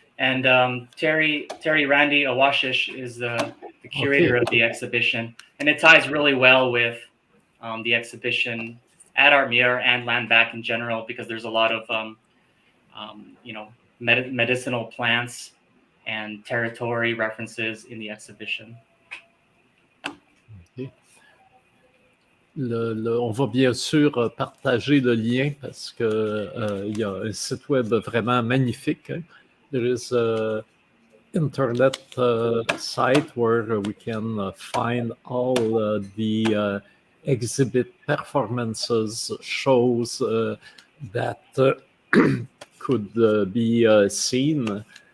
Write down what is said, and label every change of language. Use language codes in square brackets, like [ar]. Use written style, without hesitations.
[en] And Terry Randy Awashish is the curator of the exhibition, and it ties really well with the exhibition at Art Mur and Land Back in general, because there's a lot of medicinal plants and territory references in the exhibition. [fr] on va bien sûr partager le lien parce que il y a un site web vraiment magnifique. Hein. [en] There is a internet site where we can find all the exhibit performances, shows that could be seen.